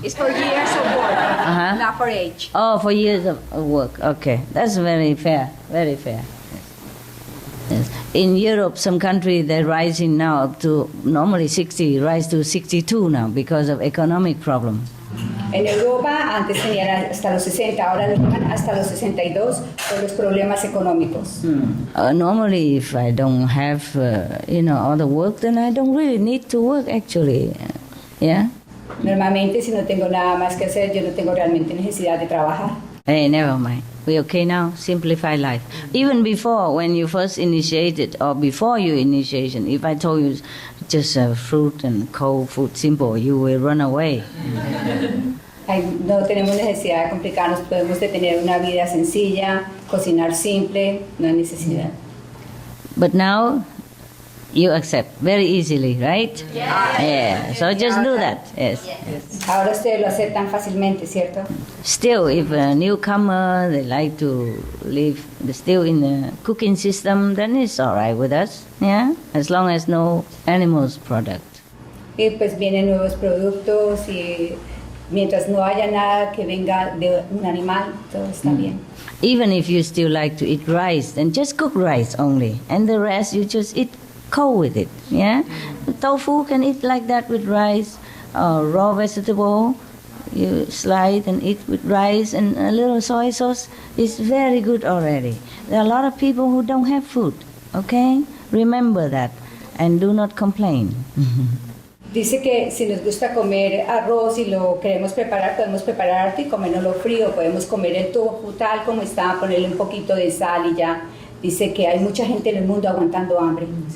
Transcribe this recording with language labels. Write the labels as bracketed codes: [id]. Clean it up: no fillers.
[en] It's for years of work, not for age. Oh, for years of work. Okay, that's very fair. Very fair. Yes. In Europe, some countries they're rising now up to normally 60, rise to 62 now because of economic problems. [es] En Europa antes tenían hasta los 60, ahora lo llevan hasta los 62 por los problemas económicos. [en] Normally, if I don't have, all the work, then I don't really need to work actually. Yeah. [es] Normalmente, si no tengo nada más que hacer, yo no tengo realmente necesidad de trabajar. [en] Hey, never mind. We okay now? Simplify life. Even before, when you first initiated, or before your initiation, if I told you just fruit and cold food, simple, you will run away. [es] No tenemos necesidad de complicarnos, podemos tener una vida sencilla, cocinar simple, no hay necesidad. [en] But now, you accept very easily, right? Yeah. So just do that. Yes. [es] Ahora ustedes lo aceptan fácilmente, ¿cierto? [en] Still, if a newcomer, they like to live still in the cooking system, then it's all right with us. Yeah, as long as no animals product. [es] Y pues vienen nuevos productos y mientras no haya nada que venga de un animal, todo está bien. [en] Even if you still like to eat rice, then just cook rice only, and the rest you just eat cold with it. Yeah, tofu can eat like that with rice, raw vegetable. You slide and eat with rice and a little soy sauce is very good already. There are a lot of people who don't have food, okay? Remember that and do not complain. [es] Dice que si nos gusta comer arroz y lo queremos preparar, podemos preparar harto y comerlo frío, podemos comer el tofu tal como está, ponerle un poquito de sal y ya. Dice que hay mucha gente en el mundo aguantando hambre.